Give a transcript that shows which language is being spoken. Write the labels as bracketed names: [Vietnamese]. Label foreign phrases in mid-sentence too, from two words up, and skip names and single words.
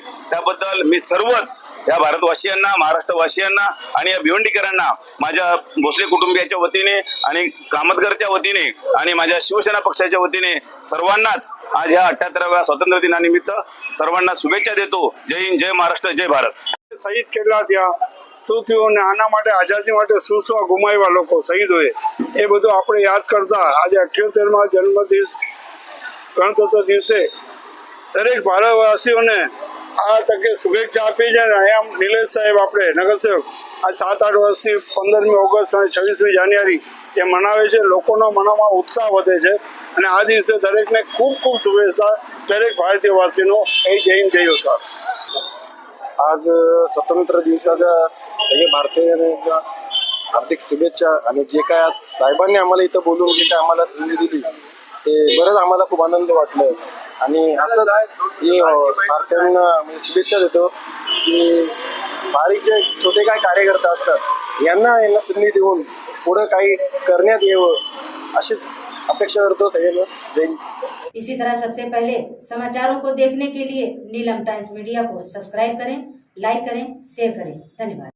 [Marathi] त्याबद्दल मी सर्वच या भारतवासियांना, महाराष्ट्रवासियांना आणि या भिवंडीकरांना माझ्या भोसले कुटुंबियाच्या वतीने आणि कामतकरच्या वतीने आणि माझ्या शिवसेना पक्षाच्या वतीने सर्वांनाच आज ह्या 78व्या स्वातंत्र्य दिनानिमित्त सर्वांना शुभेच्छा देतो. जय हिंद, जय महाराष्ट्र, जय भारत. [Gujarati] શહીદ કેટલા થયા, શું થયું અને આના માટે આઝાદી માટે શું શું ગુમાવ્યા લોકો શહીદ હોય એ બધું આપણે યાદ કરતા આજે 78મા જન્મદિવસ ગણતંત્ર દિવસે દરેક ભારતવાસીઓને આ તકે શુભેચ્છા આપી છે. અહીંયા નિલેશ સાહેબ આપણે નગરસેવક આ 7-8 વર્ષથી 15મી ઓગસ્ટ અને 26મી જાન્યુઆરી એ મનાવે છે. લોકોના મનમાં ઉત્સાહ વધે છે અને આ દિવસે દરેકને ખૂબ ખૂબ શુભેચ્છા. દરેક ભારતીયવાસીનો જય હિન્દ, જય ભારત. [Marathi] आज स्वतंत्र दिवसाच्या सगळे भारतीयांना हार्दिक शुभेच्छा. आणि जे काय आज साहेबांनी आम्हाला इथं बोलून जे काय आम्हाला संधी दिली ते बरंच आम्हाला खूप आनंद वाटलं. आणि असंच हे भारतीयांना मी शुभेच्छा देतो की बारीक जे छोटे काय कार्यकर्ता असतात यांना संधी देऊन पुढं काही करण्यात यावं अशी अपेक्षा करतो सगळ्यांना. जय हिंद. [Hindi] इसी तरह सबसे पहले समाचारों को देखने के लिए नीलम टाइम्स मीडिया को सब्सक्राइब करें, लाइक करें, शेयर करें. धन्यवाद.